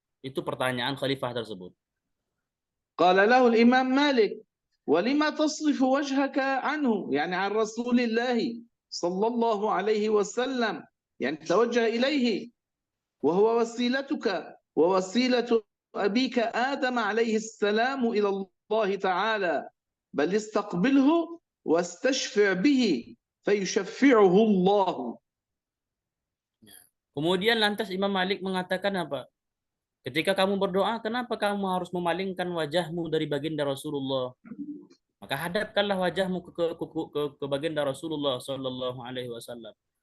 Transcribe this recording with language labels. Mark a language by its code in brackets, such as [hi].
[id] Itu pertanyaan khalifah tersebut. [ar] قال له الإمام مالك ولما تصرف وجهك عنه، يعني عن رسول الله صلى الله عليه وسلم، يعني توجه إليه وهو وسيلتك ووسيلة أبيك آدم عليه السلام إلى الله تعالى، بل استقبله واستشفع به فيشفعه الله. [id] Kemudian lantas Imam Malik mengatakan apa? Ketika kamu berdoa, kenapa kamu harus memalingkan wajahmu dari baginda Rasulullah? Maka hadapkanlah wajahmu ke baginda Rasulullah sallallahu alaihi wasallam.